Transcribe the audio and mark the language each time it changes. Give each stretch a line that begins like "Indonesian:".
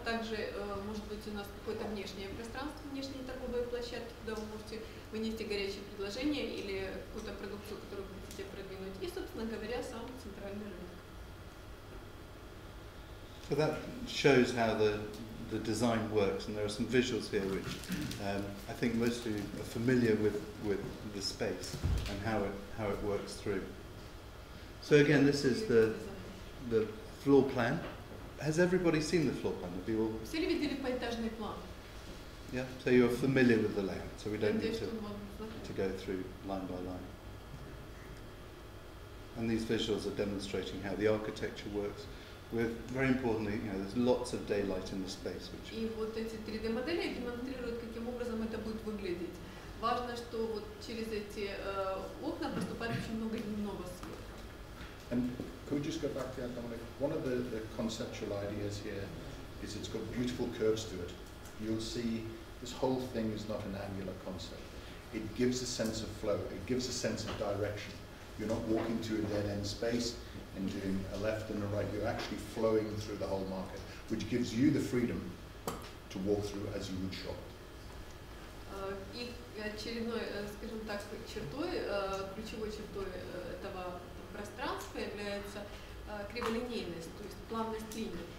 Russian: Также может быть у нас какое-то внешнее пространство, внешние торговые площадки, куда вы можете вынести горячие предложения или какую-то продукцию, которую вы хотите продвинуть. И, собственно говоря, сам центральный рынок.
English: So that shows how the design works, and there are some visuals here which I think most of you are familiar with the space and how it works through. So again, this is the floor plan. Has everybody seen the floor plan? Have you all?
Russian: Все ли видели поэтажный план?
English: Yeah. So you're familiar with the layout, so we don't need to go through line by line. And these visuals are demonstrating how the architecture works. With, very importantly, there's lots of daylight in the space.
Russian: И вот эти 3D-модели демонстрируют, каким образом это будет выглядеть. Важно, что вот через эти окна поступает очень много дневного света.
English: And could we just go back to that, Dominic? One of the conceptual ideas here is it's got beautiful curves to it. You'll see this whole thing is not an angular concept. It gives a sense of flow. It gives a sense of direction. You're not walking to a dead-end space and doing a left and a right. You're actually flowing through the whole market, which gives you the freedom to walk through as you would shop.
Russian: И очередной, скажем так, чертой, ключевой чертой этого пространства является криволинейность, то есть плавность линий.